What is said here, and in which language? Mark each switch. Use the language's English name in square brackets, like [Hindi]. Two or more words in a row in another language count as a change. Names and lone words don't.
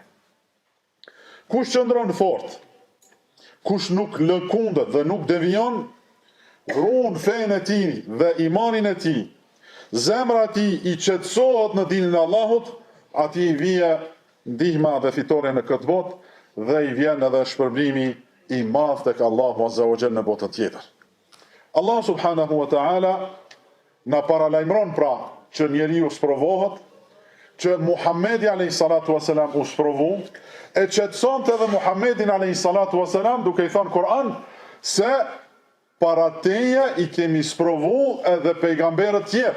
[Albanian] Kush qëndron fort, kush nuk lëkundet dhe nuk devion, ruan fenë e tij dhe imanin e tij, zemra e tij i qetësohet në dinin e Allahut, ati i vije ndihma dhe fitore në këtë botë dhe i vjen edhe shpërblimi i madh tek Allahu [Arabic] عز وجل [Albanian] në botën tjetër. Allah [Arabic] سبحانه وتعالى [Albanian] na paralajmëron pra që njeriu sprovohet, që Muhamedi [Arabic] عليه الصلاة والسلام [Albanian] u sprovu, e qetësonte edhe Muhammedin [Arabic] عليه الصلاة والسلام [Albanian] duke i thënë Kur'an se para teje i kemi sprovu edhe pejgamberët tjerë.